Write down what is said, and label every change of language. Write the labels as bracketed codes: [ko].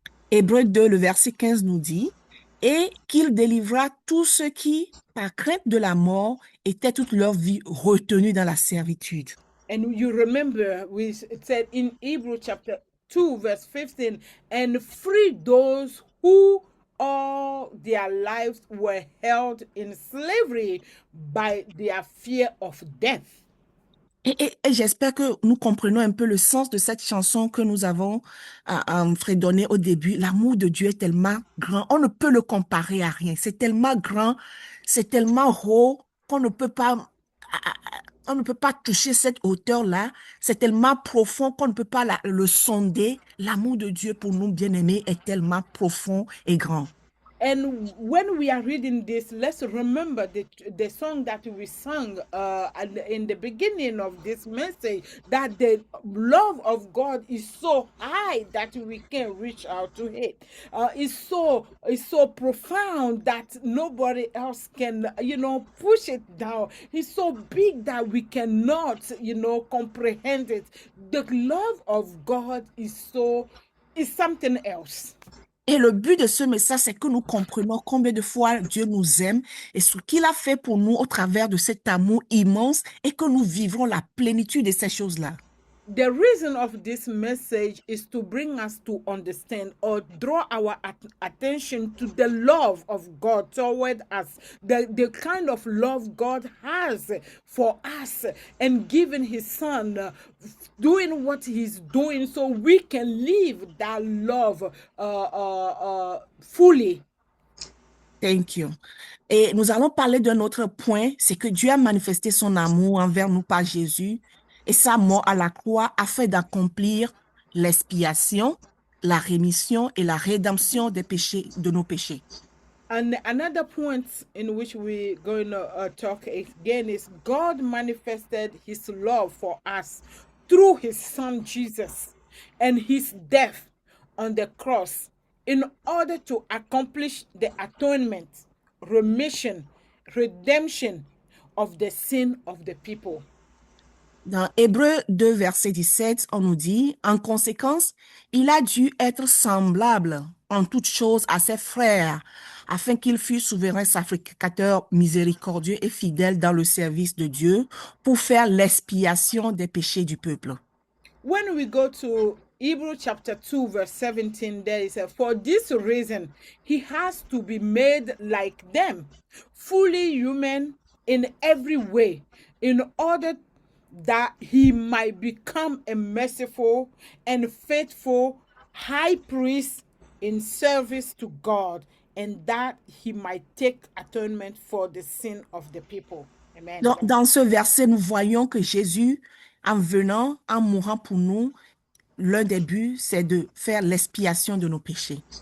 [fr] Hébreux 2, le verset 15 nous dit, et qu'il délivra tous ceux qui, par crainte de la mort, étaient toute leur vie retenus dans la servitude. [en] And you remember, it said in Hebrew chapter 2, verse 15, and free those who all their lives were held in slavery by their fear of death. [fr] Et j'espère que nous comprenons un peu le sens de cette chanson que nous avons fredonnée au début. L'amour de Dieu est tellement grand, on ne peut le comparer à rien. C'est tellement grand, c'est tellement haut qu'on ne peut pas, on ne peut pas toucher cette hauteur-là. C'est tellement profond qu'on ne peut pas le sonder. L'amour de Dieu pour nous, bien-aimés, est tellement profond et grand. [en] And when we are reading this, let's remember the song that we sang in the beginning of this message, that the love of God is so high that we can reach out to it. It's so profound that nobody else can, push it down. It's so big that we cannot, comprehend it. The love of God is something else. [fr] Et le but de ce message, c'est que nous comprenions combien de fois Dieu nous aime et ce qu'il a fait pour nous au travers de cet amour immense et que nous vivrons la plénitude de ces choses-là. [en] The reason of this message is to bring us to understand or draw our attention to the love of God toward us, the kind of love God has for us, and giving his son, doing what he's doing so we can live that love fully. Thank you. [fr] Et nous allons parler d'un autre point, c'est que Dieu a manifesté son amour envers nous par Jésus et sa mort à la croix afin d'accomplir l'expiation, la rémission et la rédemption des péchés, de nos péchés. [en] And another point in which we're going to talk again is God manifested his love for us through his son Jesus and his death on the cross in order to accomplish the atonement, remission, redemption of the sin of the people. [fr] Dans Hébreux 2, verset 17, on nous dit, en conséquence, il a dû être semblable en toutes choses à ses frères, afin qu'il fût souverain sacrificateur miséricordieux et fidèle dans le service de Dieu pour faire l'expiation des péchés du peuple. [en] When we go to Hebrews chapter 2, verse 17, there is for this reason, he has to be made like them, fully human in every way, in order that he might become a merciful and faithful high priest in service to God, and that he might take atonement for the sin of the people. Amen. [fr] Dans ce verset, nous voyons que Jésus, en venant, en mourant pour nous, l'un des buts, c'est de faire l'expiation de nos péchés.